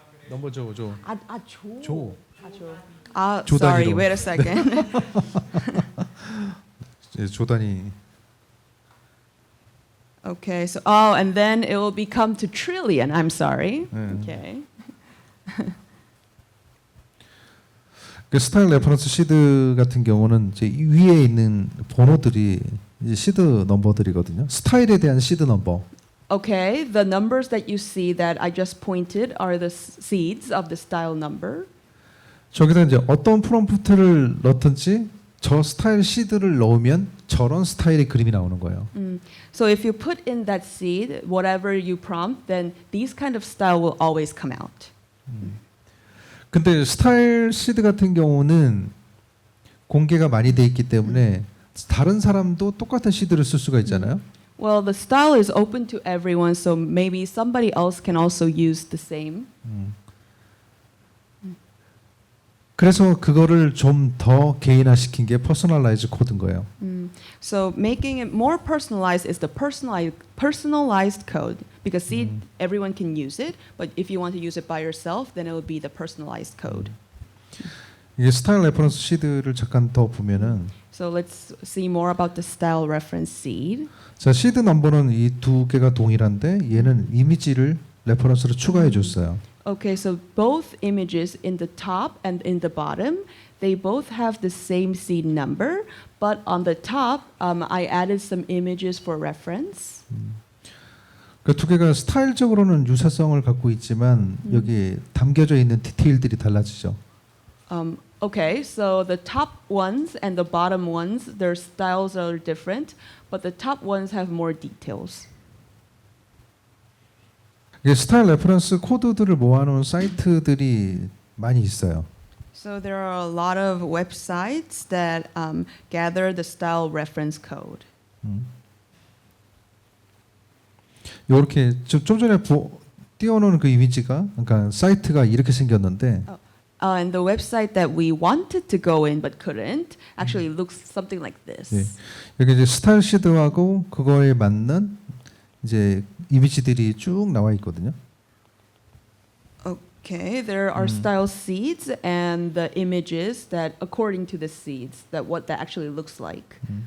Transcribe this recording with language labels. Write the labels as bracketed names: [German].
[Korean] 넘버 조. 조. 조. [English] Sorry, [Korean] 조단위로. [English] wait a second. [Korean] 예, 조단이. [English] Okay, so and then it will become to trillion. I'm sorry. [Korean] 네. [English] Okay. [Korean] 그 스타일 레퍼런스 시드 같은 경우는 이제 위에 있는 번호들이 이제 시드 넘버들이거든요. 스타일에 대한 시드 넘버. [English] Okay, the numbers that you see that I just pointed are the seeds of the style number. [Korean] 저기다 이제 어떤 프롬프트를 넣든지 저 스타일 시드를 넣으면 저런 스타일의 그림이 나오는 거예요. [English] So if you put in that seed, whatever you prompt, then these kind of style will always come out. [Korean] 근데 스타일 시드 같은 경우는 공개가 많이 돼 있기 때문에 다른 사람도 똑같은 시드를 쓸 수가 있잖아요. [English] Well, the style is open to everyone, so maybe somebody else can also use the same. [Korean] 그래서 그거를 좀 더 개인화시킨 게 퍼스널라이즈 코드인 거예요. [English] So making it more personalized is the personalized code because seed everyone can use it, but if you want to use it by yourself, then it will be the personalized code. [Korean] 이게 스타일 레퍼런스 시드를 잠깐 더 보면은 [English] So let's see more about the style reference seed. [Korean] 자 시드 넘버는 이 두 개가 동일한데 얘는 이미지를 레퍼런스로 추가해 줬어요. [English] Okay, so both images in the top and in the bottom, they both have the same seed number, but on the top, I added some images for reference. [Korean] 그 두 개가 스타일적으로는 유사성을 갖고 있지만 여기 담겨져 있는 디테일들이 달라지죠. [English] Okay, so the top ones and the bottom ones, their styles are different, but the top ones have more details. [Korean] 이게 스타일 레퍼런스 코드들을 모아놓은 사이트들이 많이 있어요. [English] So there are a lot of websites that gather the style reference code. [Korean] 이렇게 좀 전에 띄워놓은 그 이미지가 그러니까 사이트가 이렇게 생겼는데 [English] And the website that we wanted to go in but couldn't actually looks something like this. [Korean] 네. 여기 이제 스타일 시드하고 그거에 맞는 이제 이미지들이 쭉 나와 있거든요. [English] Okay, there are style seeds and the images that according to the seeds that what that actually looks like.